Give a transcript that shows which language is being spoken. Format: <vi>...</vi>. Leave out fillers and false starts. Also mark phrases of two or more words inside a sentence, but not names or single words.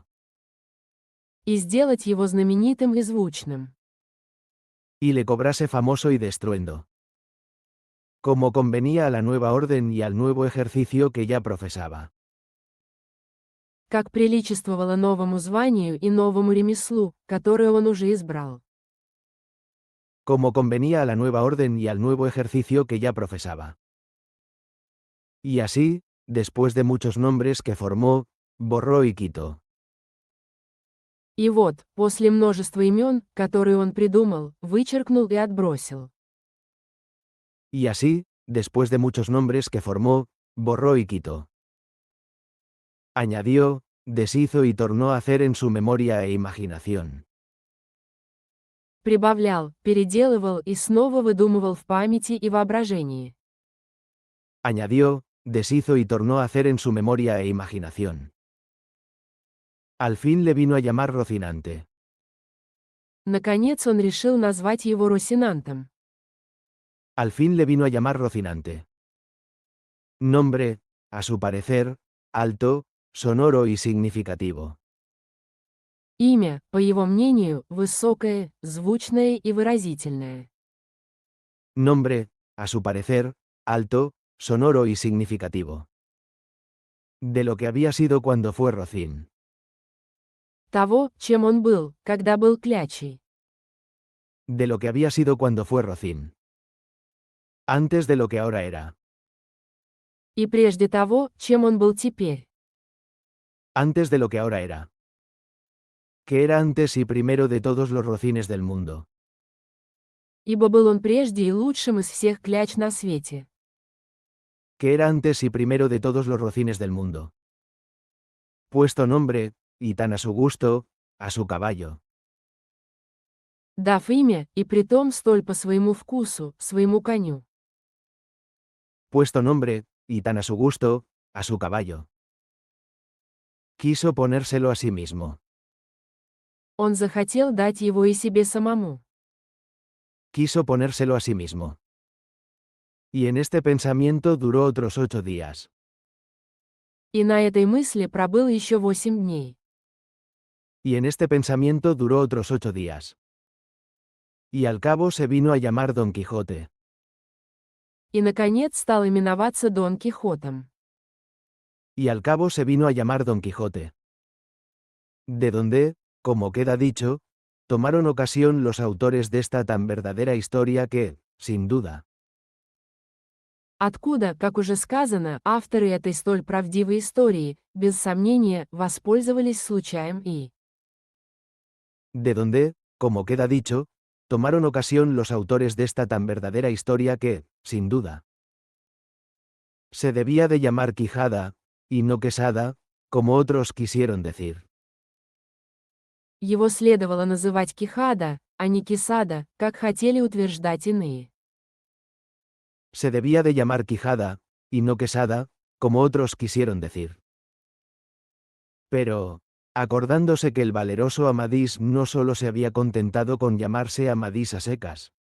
<ru>и сделать его знаменитым и звучным,</ru> <es>y le cobrase famoso y de estruendo, como convenía a la nueva orden y al nuevo ejercicio que ya profesaba.</es> <ru>как приличествовало новому званию и новому ремеслу, которое он уже избрал.</ru> <es>Como convenía a la nueva orden y al nuevo ejercicio que ya profesaba. Y así, después de muchos nombres que formó, borró y quitó.</es> <ru>И вот, после множества имен, которые он придумал, вычеркнул и отбросил.</ru> <es>Y así, después de muchos nombres que formó, borró y quitó. Añadió, deshizo y tornó a hacer en su memoria e imaginación.</es> <ru>Прибавлял, переделывал и снова выдумывал в памяти и воображении.</ru> <es>Añadió, deshizo y tornó a hacer en su memoria e imaginación. Al fin le vino a llamar Rocinante.</es> <ru>Наконец он решил назвать его Росинантом.</ru> <es>Al fin le vino a llamar Rocinante. Nombre, a su parecer, alto, sonoro y significativo.</es> <ru>Имя, по его мнению, высокое, звучное и выразительное.</ru> <es>Nombre, a su parecer, alto, sonoro y significativo. De lo que había sido cuando fue Rocín.</es> <ru>Того, чем он был, когда был клячей.</ru> <es>De lo que había sido cuando fue Rocín. Antes de lo que ahora era.</es> <ru>И прежде того, чем он был теперь.</ru> <es>Antes de lo que ahora era. Que era antes y primero de todos los rocines del mundo.</es> <ru>Ибо был он прежде и лучшим из всех кляч на свете.</ru> <es>Que era antes y primero de todos los rocines del mundo. Puesto nombre, y tan a su gusto, a su caballo.</es> <ru>Дав имя, и притом столь по своему вкусу, своему коню.</ru> <es>Puesto nombre, y tan a su gusto, a su caballo. Quiso ponérselo a sí mismo.</es> <ru>Он захотел дать его и себе самому.</ru> <es>Quiso ponérselo a sí mismo. Y en este pensamiento duró otros 8 días.</es> <ru>И на этой мысли пробыл еще 8 дней.</ru> <es>Y en este pensamiento duró otros 8 días. Y al cabo se vino a llamar Don Quijote.</es> <ru>И, наконец, стал именоваться Дон Кихотом.</ru> <es>Y al cabo se vino a llamar Don Quijote. De donde, como queda dicho, tomaron ocasión los autores de esta tan verdadera historia que, sin duda,</es> <ru>Откуда, как уже сказано, авторы этой столь правдивой истории, без сомнения, воспользовались случаем и</ru> <es>de donde, como queda dicho, tomaron ocasión los autores de esta tan verdadera historia que, sin duda, se debía de llamar Quijada, y no Quesada, como otros quisieron decir.</es> <ru>его следовало называть Кихада, а не Кисада, как хотели утверждать иные.</ru> <es>Se debía de llamar Quijada, y no Quesada, como otros quisieron decir. Pero, acordándose que el valeroso Amadís no solo se había contentado con llamarse Amadís a secas,</es>